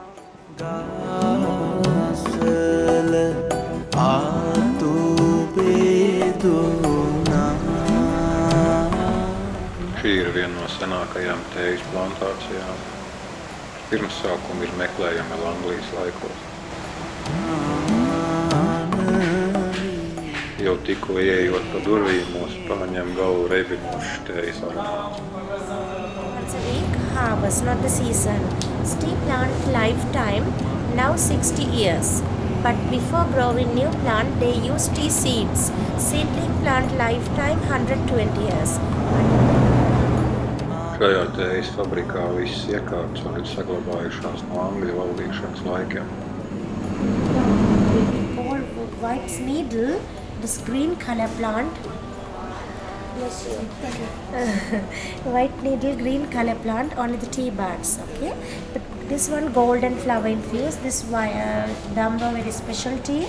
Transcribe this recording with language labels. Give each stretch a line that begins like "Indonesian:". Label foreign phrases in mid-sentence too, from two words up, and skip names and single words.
Latvian: Šī ir viena no senākajām tējas plantācijām. Pirmsākumi ir meklējami vēl Anglijas laikos. Jau tikko ieejot pa durvīm, mūs paņem galvu reibinošs tējas aromāts.
English: Once a week, harvest, not the season. Tea plant lifetime now 60 years. But before growing new plant, they use tea seeds. Seedling plant lifetime 120 years.
Latvian: Šajā tējas fabrikā visas iekārtas vēl ir saglabājušās no Angļu valdīšanas laikiem.
English: white needle, this green color plant. Bless you. White needle, green color plant, only the tea buds. Okay. But this one golden flower infused. This Dumbo very special tea.